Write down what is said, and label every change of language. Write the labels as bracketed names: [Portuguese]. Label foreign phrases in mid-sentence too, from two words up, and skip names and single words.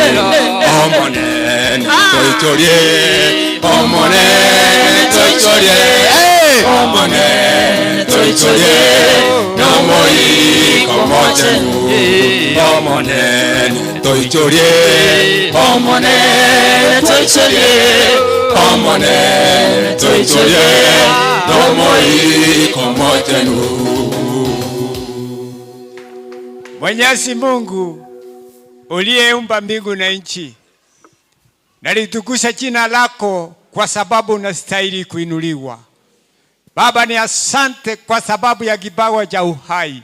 [Gusii] Omonene toichorie, omonene toichorie, omonene toichorie, omoi komochenu. Omonene toichorie, omonene toichorie, omonene toichorie, omoi komochenu. [Swahili] Mwenyezi Mungu uliyeumba mbingu na nchi, nalitukuza jina lako kwa sababu unastahili kuinuliwa. Baba, ni asante kwa sababu ya kipawa cha uhai.